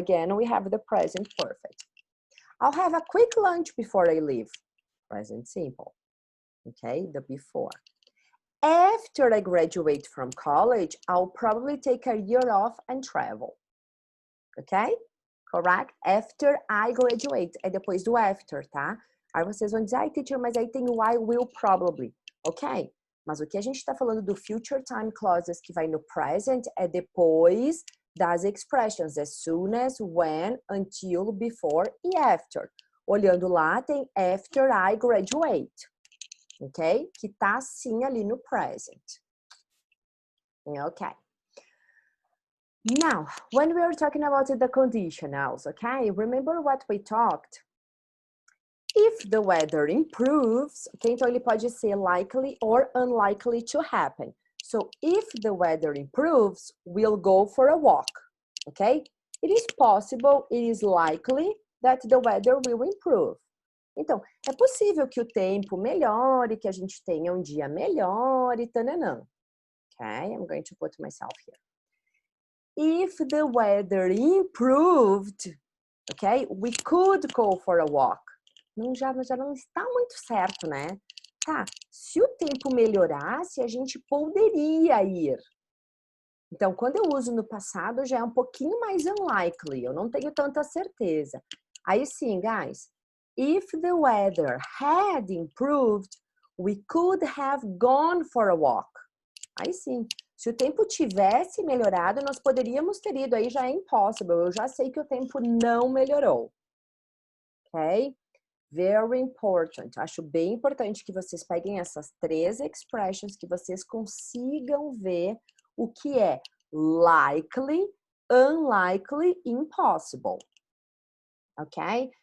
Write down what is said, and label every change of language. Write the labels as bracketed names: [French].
[English] Again, we have the present perfect. I'll have a quick lunch before I leave. Present simple, okay, the before. After I graduate from college, I'll probably take a year off and travel, okay? Correct? After I graduate, [Portuguese] é depois do after, tá? Aí vocês vão dizer, ai, teacher, mas aí tem o [English] I will probably, [Portuguese] ok? Mas o que a gente tá falando do future time clauses que vai no present é depois das expressions, as soon as, when, until, before e after. Olhando lá, tem [English] after I graduate, [Portuguese] ok? Que tá assim ali no present. Ok. [English] Now, when we are talking about the conditionals, okay? Remember what we talked? If the weather improves, okay? [Portuguese] Então, ele pode ser likely or unlikely to happen. [English] So, if the weather improves, we'll go for a walk, okay? It is possible, it is likely that the weather will improve. [Portuguese] Então, é possível que o tempo melhore, que a gente tenha um dia melhor e tananã. [English] Okay, I'm going to put myself here. If the weather improved, okay, we could go for a walk. [Portuguese] Já não está muito certo, né? Tá, se o tempo melhorasse, a gente poderia ir. Então, quando eu uso no passado, já é um pouquinho mais unlikely. Eu não tenho tanta certeza. Aí sim, guys. [English] If the weather had improved, we could have gone for a walk. [Portuguese] Aí sim. Se o tempo tivesse melhorado, nós poderíamos ter ido. Aí já é impossible. Eu já sei que o tempo não melhorou. Ok? [English] Very important. [Portuguese] Acho bem importante que vocês peguem essas 3 expressions, que vocês consigam ver o que é likely, unlikely, impossible. Ok?